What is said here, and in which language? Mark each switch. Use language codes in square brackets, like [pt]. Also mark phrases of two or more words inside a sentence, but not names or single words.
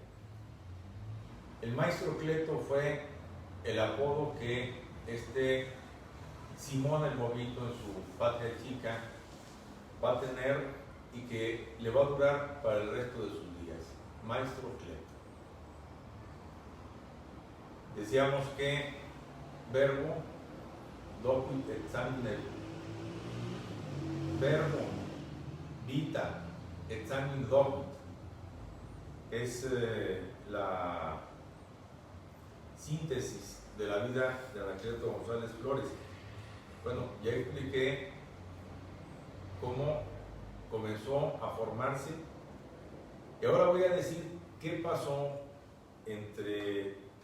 [es] El maestro Cleto fue el apodo que Simón el Movito en su patria chica va a tener y que le va a durar para el resto de sus días. Maestro Cleto. Decíamos que [la] verbo docui et sanguine, verbo vita et sanguine docui, [es] es la síntesis de la vida de Anacleto González Flores. Bueno, ya expliqué cómo comenzó a formarse y ahora voy a decir qué pasó entre